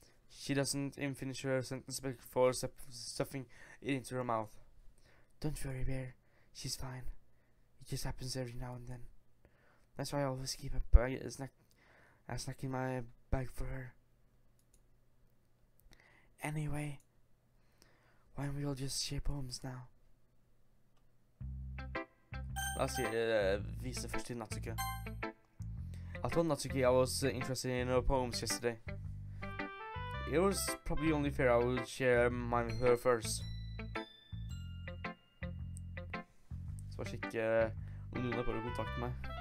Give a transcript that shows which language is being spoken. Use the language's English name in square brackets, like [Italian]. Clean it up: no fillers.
[English] She doesn't even finish her sentence before stuffing it into her mouth. Don't worry, Bear. She's fine. It just happens every now and then. That's why I always keep a snack in my bag for her. Anyway, why don't we all just share poems now? [Norwegian] La oss vise først til Natsuki. [English] I told Natsuki I was interested in her poems yesterday. It was probably only fair I would share mine with her first. [Norwegian] Så bare sjekke om noen har prøvd å kontakte meg.